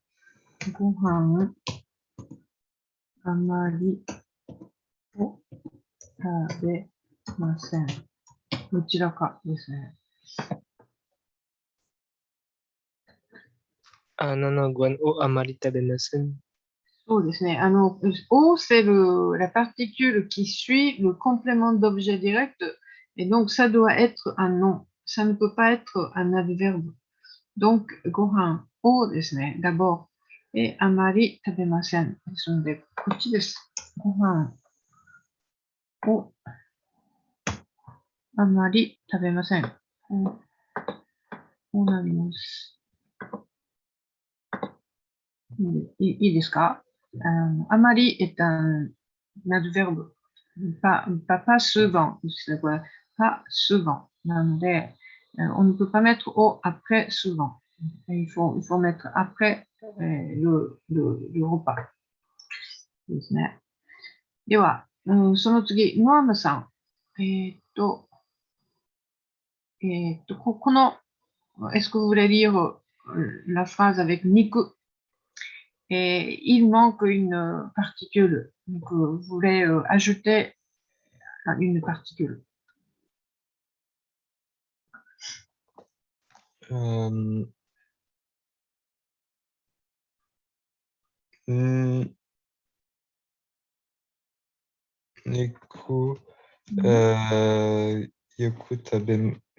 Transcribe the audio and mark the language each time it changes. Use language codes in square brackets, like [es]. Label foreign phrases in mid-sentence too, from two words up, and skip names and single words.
[ja] ご飯あまりを食べませんどちらかですね。 7ご飯をあまり食べません。そうですね。O, [fr] c'est la particule qui suit le complément d'objet direct. Et donc, ça doit être un nom. Ça ne peut pas être un adverbe. Donc, [ja] ご飯をですね。d'abord. Et あまり食べません. ですので、こっちです。ご飯をあまり食べません。こうなります。 [fr] いいですかamari est un adverbe. Pas souvent. Pas souvent. なので、on ne peut pas mettre au après souvent. Il faut mettre après le repas. [ja] ですね。では、その次、ノアムさん。 [fr] この、est-ce que vous voulez lire la phrase avec niku? Et il manque une particule. Donc, vous voulez ajouter une particule. [ja] 肉、よく食べ,